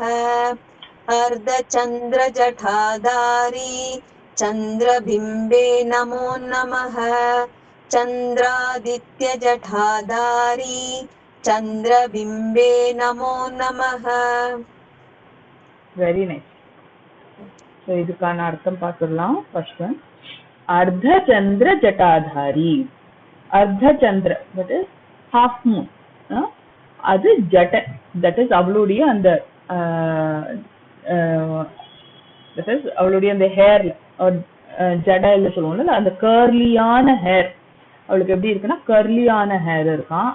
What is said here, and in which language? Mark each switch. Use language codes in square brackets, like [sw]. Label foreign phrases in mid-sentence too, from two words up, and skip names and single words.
[sa] अर्धचंद्र जटाधारी, चंद्रबिंबे नमो नमः। चंद्रादित्य जटाधारी, चंद्रबिंबे नमो नमः। [en] Very nice. [ta] ஸோ இதுக்கான அர்த்தம் பார்த்துடலாம். [en] first one, [sa] अर्ध चंद्र जटाधारी. अर्ध चंद्र [en] that is half moon, [ta] அது ஜட, [en] that is [ta] அவளுடைய அந்த [en] that is [ta] அவளுடைய அந்த ஹேர் ஜடா இல்லை சொல்லுவோம்ல, அந்த கர்லியான ஹேர் அவளுக்கு எப்படி இருக்குன்னா கர்லியான ஹேர் இருக்கான்.